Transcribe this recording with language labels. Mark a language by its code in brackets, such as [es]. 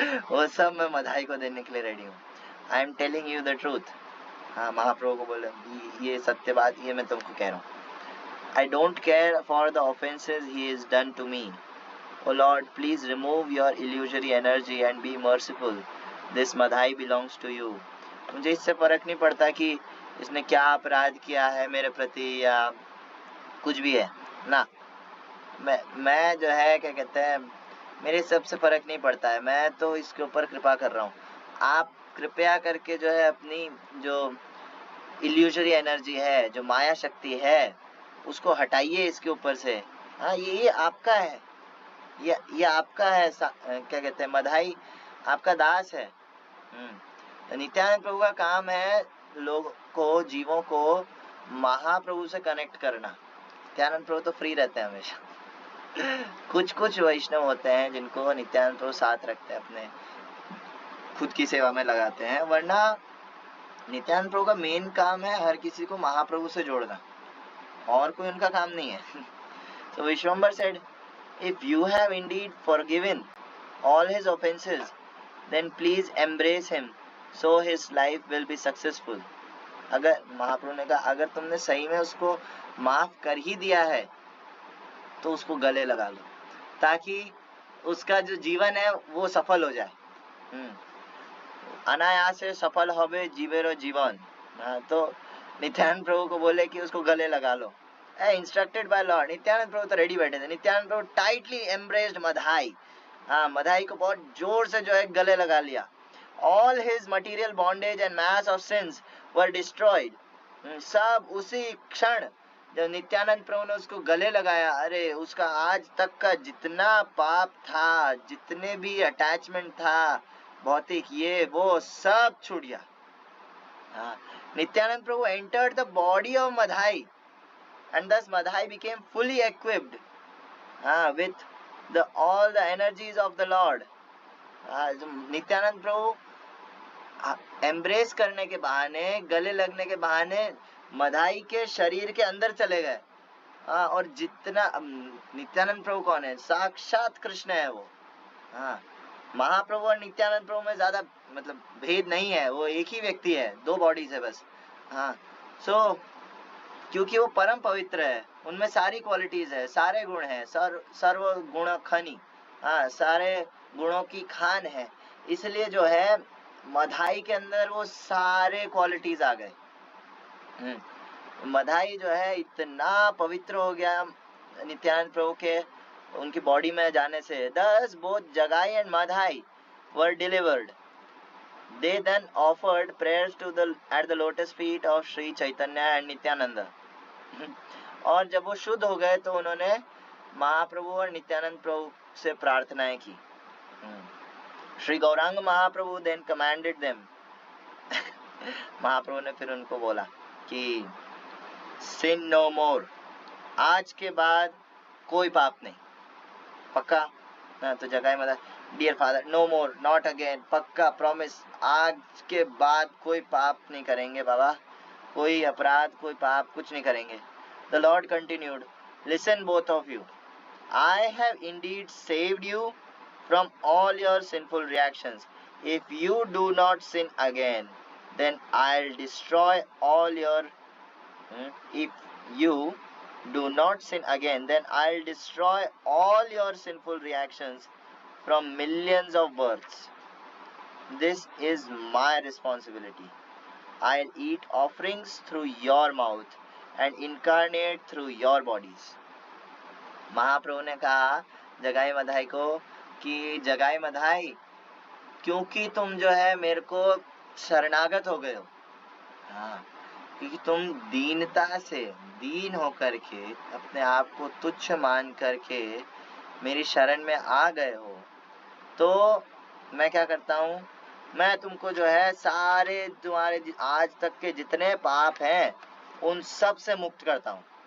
[hi] वो सब मैं मधाई को देने के लिए रेडी हूँ। [en] I am telling you the truth. [hi] हाँ, महाप्रभु को बोले ये सत्य बात, ये मैं तुमको कह रहा हूँ। [en] I don't care for the offenses he has done to me. O Lord, please remove your illusory energy and be merciful. This Madhai belongs to you. [hi] मुझे इससे फर्क नहीं पड़ता कि इसने क्या अपराध किया है मेरे प्रति या कुछ भी है ना। मैं जो है क्या कहते हैं, मेरे सबसे फर्क नहीं पड़ता है। मैं तो इसके ऊपर कृपा कर रहा हूँ। आप कृपया करके जो है अपनी जो इल्यूजरी एनर्जी है, जो माया शक्ति है, उसको हटाइए इसके ऊपर से। हाँ, ये आपका है, ये आपका है, क्या कहते हैं, मधाई आपका दास है। नित्यानंद प्रभु का काम है लोगों को, जीवों को महाप्रभु से कनेक्ट करना। नित्यानंद प्रभु तो फ्री रहते हैं हमेशा। कुछ वैष्णव होते हैं जिनको नित्यानंद प्रभु साथ रखते हैं, अपने खुद की सेवा में लगाते हैं, वरना नित्यानंद प्रभु का मेन काम है हर किसी को महाप्रभु से जोड़ना, और कोई उनका काम नहीं है। [en] So Vishwambar said, if you have indeed forgiven all his offenses, then please embrace him, so his life will be successful. [hi] अगर महाप्रभु ने कहा, अगर तुमने सही में उसको माफ कर ही दिया है तो उसको गले लगा लो, ताकि उसका जो जीवन है वो सफल हो जाए। [bn] अनायास से सफल होवे जीवेरो जीवन। [hi] तो नित्यानंद प्रभु को बोले कि उसको गले लगा लो, [en] Instructed by Lord. [hi] नित्यानंद प्रभु तो रेडी बैठे थे। नित्यानंद प्रभु [en] tightly embraced [hi] मधाई। हाँ, मधाई को बहुत जोर से जो है गले लगा लिया। [en] All his material bondage and mass of sins were destroyed. [hi] सब उसी क्षण जब नित्यानंद प्रभु ने उसको गले लगाया, अरे उसका आज तक का जितना पाप था, जितने भी अटैचमेंट था भौतिक, ये वो सब छूट गया। [en] Nityananda Prabhu entered the body of Madhai, and thus Madhai became fully equipped with all the energies of the Lord. [hi] Nityanand Prabhu embrace करने के बहाने, गले लगने के बहाने मधाई के शरीर के अंदर चले गए। और जितना नित्यानंद प्रभु कौन है, साक्षात कृष्ण है वो। महाप्रभु और नित्यानंद प्रभु में ज्यादा मतलब भेद नहीं है, वो एक ही व्यक्ति है, दो बॉडीज है बस। सो क्योंकि वो परम पवित्र है, उनमें सारी क्वालिटीज है, सारे गुण है, सर्व गुण खनी, सारे गुणों की खान है, इसलिए जो है मधाई के अंदर वो सारे क्वालिटीज आ गए। मधाई जो है इतना पवित्र हो गया नित्यानंद प्रभु के उनकी बॉडी में जाने से। [en] Thus both Jagai and Madhai were delivered. They then offered prayers at the lotus feet of Sri Chaitanya and Nityananda. [hi] और जब वो शुद्ध हो गए तो उन्होंने महाप्रभु और नित्यानंद प्रभु से प्रार्थनाएं की। श्री गौरांग महाप्रभु [en] then commanded them. [hi] महाप्रभु ने फिर उनको बोला कि [en] sin no more, [hi] आज के बाद कोई पाप नहीं, पक्का ना? तो जगाई मधाई, [en] dear father, no more, not again, [hi] पक्का, प्रॉमिस, आज के बाद कोई पाप नहीं करेंगे बाबा, कोई अपराध, कोई पाप, कुछ नहीं करेंगे. [en] The Lord continued, listen both of you, I have indeed saved you from all your sinful reactions. If you do not sin again, then I'll destroy all your. If you do not sin again, then I'll destroy all your sinful reactions from millions of births. This is my responsibility. I'll eat offerings through your mouth and incarnate through your bodies. [hi] महाप्रभु ने कहा जगाई मधाई को कि जगाई मधाई, क्योंकि तुम जो है मेरे को शरणागत हो गए हो, हाँ, क्योंकि तुम दीनता से, दीन होकर के, अपने आप को तुच्छ मान करके मेरी शरण में आ गए हो, तो मैं क्या करता हूँ, मैं तुमको जो है सारे तुम्हारे आज तक के जितने पाप हैं उन सब से मुक्त करता हूँ.